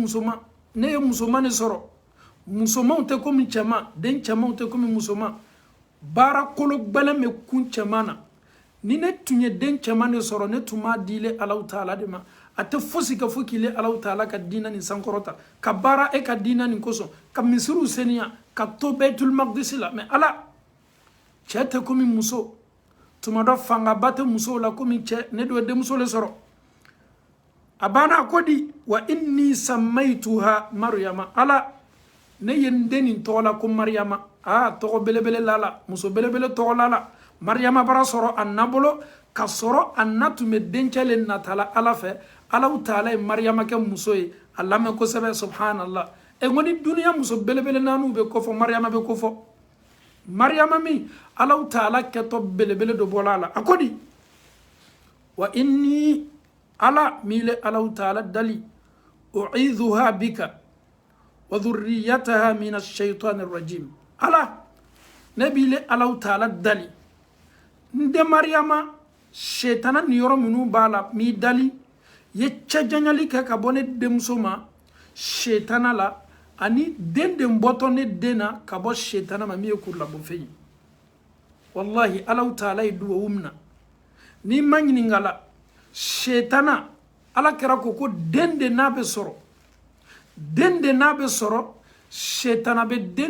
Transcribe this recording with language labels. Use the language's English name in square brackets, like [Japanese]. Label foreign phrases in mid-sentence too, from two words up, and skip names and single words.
[Bambara] musoman ne ye musoman de sɔrɔ musomanw tɛ komi cɛman den cɛmanw tɛ komi musoman baara kolo gbɛlɛn bɛ kun cɛman na ni ne tun ye den cɛman de sɔrɔ ne tun m'a dile alaw taala de ma a tɛ fosi ka fo k'ile alaw taala ka diina nin sankɔrɔta ka baara e ka diina nin kosɔn ka misiriw seniya ka to bɛtul maqdisi la mɛ ala cɛ tɛ komi muso tuma dɔ fangaba tɛ musow la komi cɛ ne do ye denmuso le sɔrɔ a banna ko di [Arabic] وإني سميتها مريم [Bambara] ala ne ye n den nin tɔgɔ la ko maryama tɔgɔ belebele la la muso belebele tɔgɔ la la maryama bara sɔrɔ a nabolo ka sɔrɔ a na tun bɛ dencɛ le natala ala fɛ alaw taala ye maryama kɛ muso ye a lamɛn kosɛbɛ subhanallah e ko ni duniya muso belebele naaniw bɛ kofɔ maryama bɛ kofɔ maryama min alaw taala kɛtɔ belebele dɔ bɔla a la a ko di [Arabic] وإني [Bambara] ala mile alaw taala dali [Arabic] أعيذها بك وذريتها من الشيطان الرجيم [Bambara] ala ne bile alaw taala dali nde maryama shetana ni yɔrɔ minnu b'a la m'i dali ye cɛjanyali kɛ ka bɔ ne denmuso ma shetana la ani den bɔtɔ ne den na ka bɔ shetana ma min ye kurulabɔfɛn ye wallahi alaw taala ye duwawu min na n'i ma ɲininka la shetana ala kɛra ko den de n'a bɛ sɔrɔ den de n'a bɛ sɔrɔ shetana bɛ den